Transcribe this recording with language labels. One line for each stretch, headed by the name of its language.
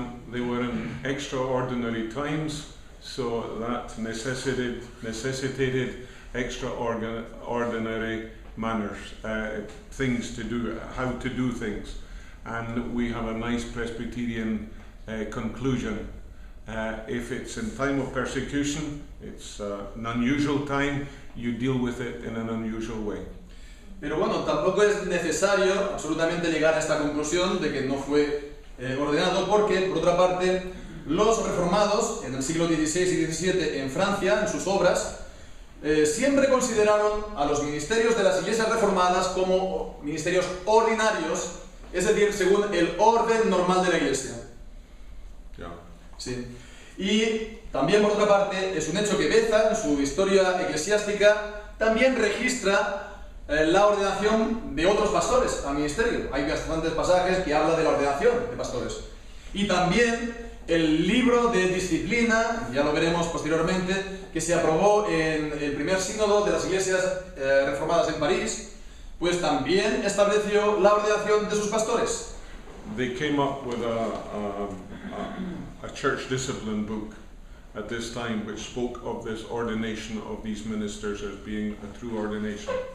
English: They were in extraordinary times, so that necessitated extraordinary manners, things to do, how to do things. And we have a nice Presbyterian conclusion. If it's in time of persecution, it's an unusual time, you deal with it in an unusual way.
Spanish: Pero bueno, tampoco es necesario absolutamente llegar a esta conclusión de que no fue ordenado, porque, por otra parte, los reformados en el siglo XVI y XVII en Francia, en sus obras, siempre consideraron a los ministerios de las iglesias reformadas como ministerios ordinarios, es decir, según el orden normal de la Iglesia. Sí. Y también, por otra parte, es un hecho que Beza, en su historia eclesiástica, también registra la ordenación de otros pastores al ministerio. Hay bastantes pasajes que hablan de la ordenación de pastores. Y también el libro de disciplina, ya lo veremos posteriormente, que se aprobó en el primer sínodo de las iglesias reformadas en París, pues también estableció la ordenación de sus pastores.
English: They came up with a church discipline book at this time which spoke of this ordination of these ministers as being a true ordination.